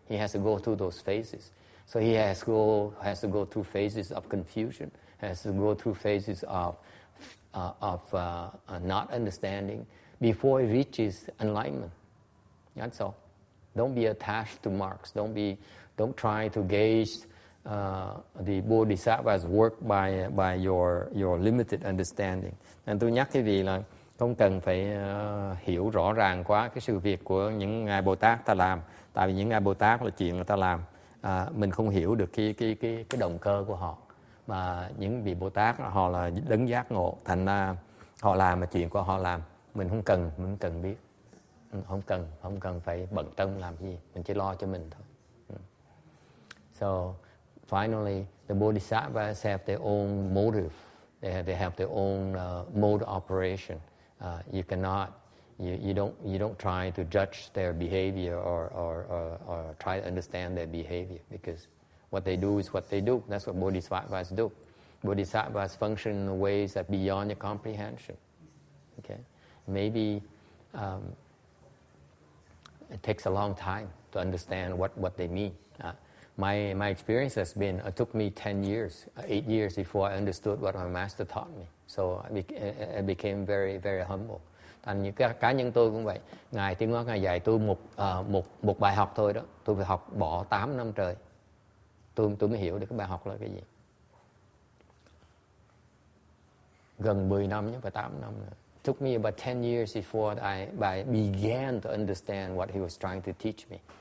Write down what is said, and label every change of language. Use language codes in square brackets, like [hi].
[en] He has to go through those phases. So he has to go through phases of confusion, has to go through phases of not understanding before he reaches enlightenment. That's all. Don't be attached to marks. Don't try to gauge the Bodhisattva's work by your limited understanding. [vi] Nên tôi nhắc cái gì là không cần phải hiểu rõ ràng quá cái sự việc của những ngài Bồ Tát ta làm. Tại vì những ngài Bồ Tát là chuyện người ta làm, mình không hiểu được cái động cơ của họ. Mà những vị Bồ Tát họ là đấng giác ngộ, thành ra họ làm mà chuyện của họ làm, mình không cần biết, không cần phải bận tâm làm gì, mình chỉ lo cho mình thôi. [en] So finally, the Bodhisattvas have their own motive They have their own mode of operation. You cannot, you don't try to judge their behavior or try to understand their behavior, because what they do is what they do. That's what Bodhisattvas do. Bodhisattvas function in ways that beyond your comprehension. Okay, maybe it takes a long time to understand what they mean. My experience has been, it took me 10 years, 8 years before I understood what my master taught me. So I became very, very humble. [vi] Thành như cá nhân tôi cũng vậy. Ngài Tiến Hóa Ngài dạy tôi một bài học thôi đó. Tôi phải học bỏ 8 năm trời. Tôi mới hiểu được cái bài học là cái gì. Gần 10 năm chứ không phải 8 năm nữa. [en] It took me about 10 years before I began to understand what he was trying to teach me.